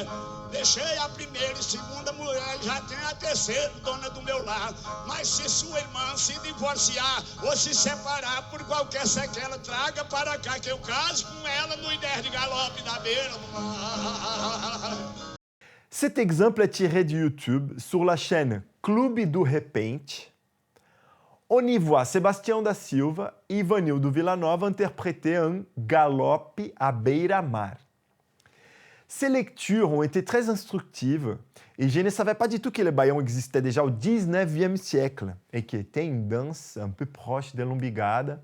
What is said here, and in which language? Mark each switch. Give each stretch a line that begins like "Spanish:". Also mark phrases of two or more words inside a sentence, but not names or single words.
Portuguese: Deixei a primeira e segunda mulher, já tem a terceira, dona do meu lar. Mas se sua irmã se divorciar ou se separar por qualquer sequela, traga para cá que eu caso com ela no 10 de galope da beira do mar.
French: Cet exemple est tiré de YouTube sur la chaîne Clube do Repente. On y voit Sebastião da Silva et Ivanildo Villanova interpréter un
Portuguese: galope à beira-mar.
French: Ces lectures ont été très instructives et je ne savais pas du tout que le baião existait déjà au 19e siècle et qu'il était une danse un peu proche de l'umbigada.